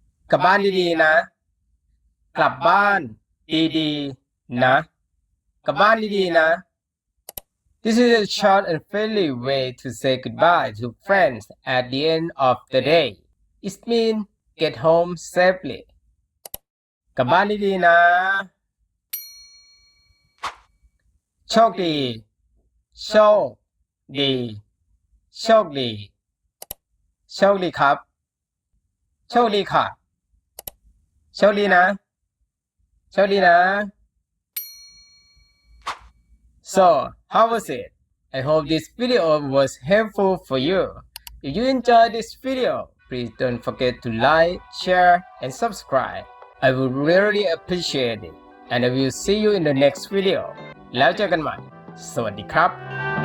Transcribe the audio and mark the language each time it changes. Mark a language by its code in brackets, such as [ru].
[th] กลับบ้านดีๆนะ กลับบ้านดีๆนะ กลับบ้านดีๆนะ [en] This is a short and friendly way to say goodbye to friends at the end of the day. It means get home safely. [th] กลับบ้านดีๆนะ โชคดี โชคดี โชคดี โชคดีครับ โชคดีค่ะ โชคดีนะ โชคดีนะ [en] So, how was it? I hope this video was helpful for you. If you enjoyed this video, please don't forget to like, share, and subscribe. I would really appreciate it. And I will see you in the next video. [th] แล้วเจอกันใหม่ สวัสดีครับ